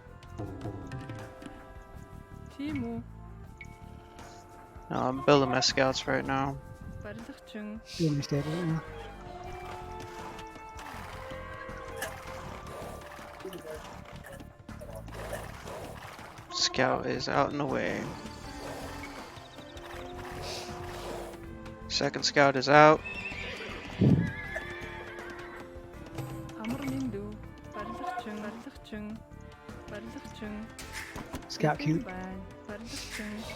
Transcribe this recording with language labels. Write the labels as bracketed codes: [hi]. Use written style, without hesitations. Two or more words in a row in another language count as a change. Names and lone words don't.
[mn] Тийм үү? [en] I'm building my scouts right now. [mn] Барилгачин. [en] You understand it now? Scout is out and away. Second scout is out. [mn] Амар минь дүү. Барилгачин. [en] Scout cute. [mn] Байна. Барилгачин.